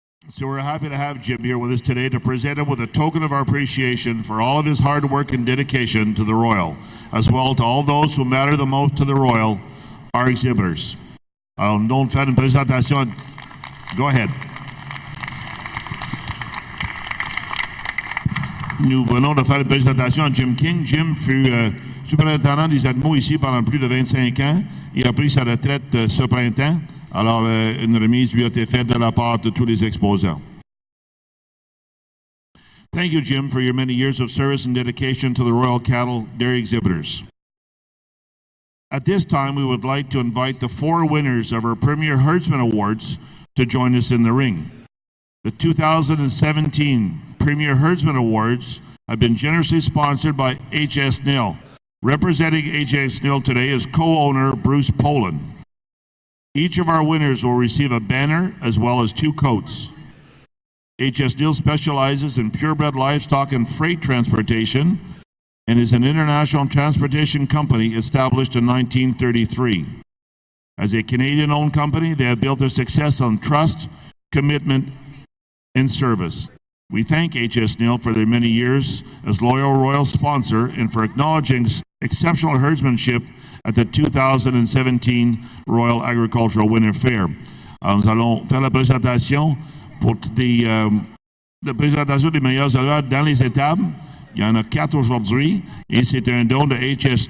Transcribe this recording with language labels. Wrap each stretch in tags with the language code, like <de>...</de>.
<en>So we're happy to have Jim here with us today to present him with a token of our appreciation for all of his hard work and dedication to the Royal, as well to all those who matter the most to the Royal, our exhibitors.</en> <fr>Non faire une présentation.</fr> <en>Go ahead.</en> <fr>Nous venons de faire une présentation à Jim King. Jim fut superintendant des animaux ici pendant plus de 25 ans. Il a pris sa retraite ce printemps. Alors, une remise lui a été faite de la part de tous les exposants.</fr> <en>Thank you, Jim, for your many years of service and dedication to the Royal Cattle Dairy Exhibitors. At this time, we would like to invite the 4 winners of our Premier Herdsman Awards to join us in the ring. The 2017 Premier Herdsman Awards have been generously sponsored by H.S. Nill. Representing H.S. Nill today is co-owner Bruce Poland. Each of our winners will receive a banner as well as 2 coats. H.S. Nill specializes in purebred livestock and freight transportation and is an international transportation company established in 1933. As a Canadian-owned company, they have built their success on trust, commitment, and service. We thank H.S. Nill for their many years as loyal royal sponsor and for acknowledging exceptional herdsmanship at the 2017 Royal Agricultural Winter Fair.</en> <fr>Alors, nous allons faire la présentation pour la présentation des meilleurs éleveurs dans les étables. Il y en a 4 aujourd'hui et c'est un don de H.S.</fr>